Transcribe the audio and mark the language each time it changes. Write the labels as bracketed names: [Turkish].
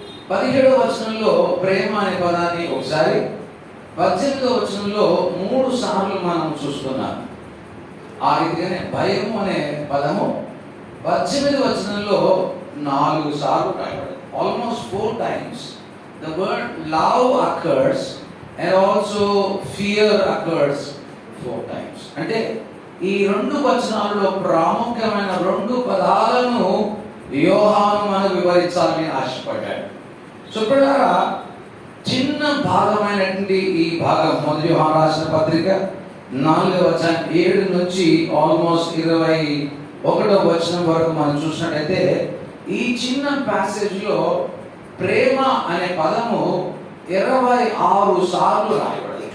[Telugu] 17వ వచనంలో ప్రేమ అనే పదాన్ని ఒకసారి, 18వ వచనంలో 3 సార్లు మనం చూస్తున్నాం. ఆ రీతిగానే భయము అనే పదము 18వ వచనంలో 4 సార్లు రాయబడింది. [English] Almost 4 times the word love occurs and also fear occurs 4 times. [Telugu] అంటే ఈ 2 వచనాలలో ప్రాముఖ్యమైన 2 పదాలను యోహాను మనకు వివరించాలని ఆశపడ్డాడు. చూడారా, చిన్న భాగమైనటువంటి ఈ భాగం మొదటి యోహాను రాసిన పత్రిక 4వ అధ్యాయం 7 నుంచి ఆల్మోస్ట్ 21వ వచనం వరకు మనం చూసినట్లయితే ఈ చిన్న ప్యాసేజ్ లో ప్రేమ అనే పదము 26 సార్లు రాయబడింది.